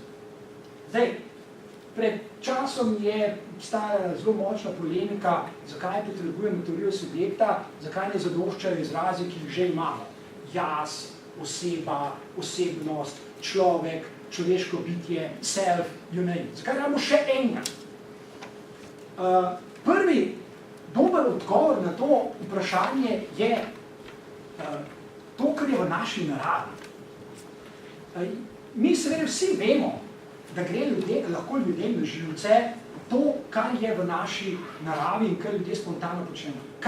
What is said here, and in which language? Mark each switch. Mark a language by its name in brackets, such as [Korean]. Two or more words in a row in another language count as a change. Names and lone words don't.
[Slovenian] Zdaj, pred časom je obstajala zelo močna polemika, zakaj potrebujemo teorijo subjekta, zakaj ne zadoščajo izrazi, ki jih že imamo. Jaz, oseba, osebnost, človek, človeško bitje, [English] self, you name. [Slovenian] Zakaj imamo še enega? Prvi dober odgovor na to vprašanje je to, kar je v naši naravi. Mi seveda vsi vemo, da gre lahko ljudem na živce to, kar je v naši naravi in kar ljudje spontano počnemo.